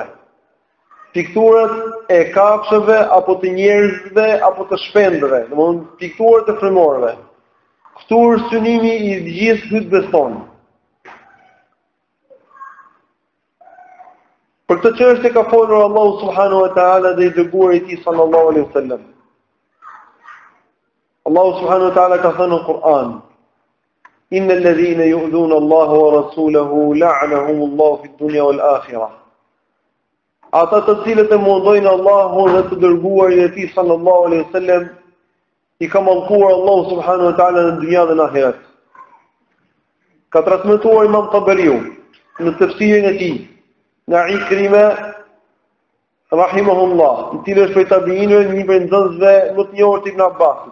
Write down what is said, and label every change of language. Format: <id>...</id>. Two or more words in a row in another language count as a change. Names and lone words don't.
<sq>Pikturat e kafshëve apo të njerëzve apo të shpendëve, domthonë pikturat e frymorëve. Këtu është synimi i gjithë hutbes tonë. Për këtë çështje ka folur Allahu</sq> <ar>سبحانه وتعالى</ar> <sq>dhe i dërguari i tij</sq> <ar>صلى الله عليه وسلم.</ar> <sq>Allahu</sq> <ar>سبحانه وتعالى</ar> <sq>ka thënë në Kur'an:</sq> <ar>"إن الذين يؤذون الله ورسوله لعنهم الله في الدنيا والآخرة."</ar> <sq>Ata të cilët e mundojnë Allahun dhe të dërguarin e tij</sq> <ar>صلى الله عليه وسلم</ar> <sq>i ka mallkuar Allahu</sq> <ar>سبحانه وتعالى</ar> <sq>në dynjë dhe në ahiret. Ka transmetuar Imam Tabariu në tefsirin e tij nga Ikrima rahimahullah, i cili është prej tabiinëve, një prej nxënësve më të njohur të Ibn Abbasit.</sq>